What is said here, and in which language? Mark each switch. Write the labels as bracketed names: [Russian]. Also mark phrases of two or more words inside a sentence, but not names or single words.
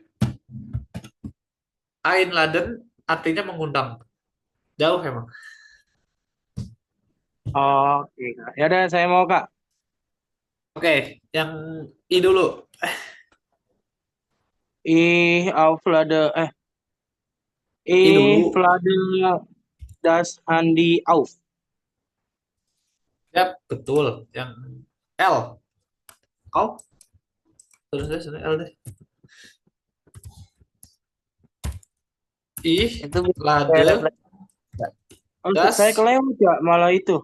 [Indonesian] Einladen artinya mengundang. Jauh emang. Oke Kak. Ya udah saya mau Kak. Oke, yang I dulu. Auflade I dulu. [German] Auflade das Handy auf. [Indonesian] Yap, betul. Yang L. Kau? Terus deh, sini L deh. Itu lade. Untuk saya kelewat ya malah itu.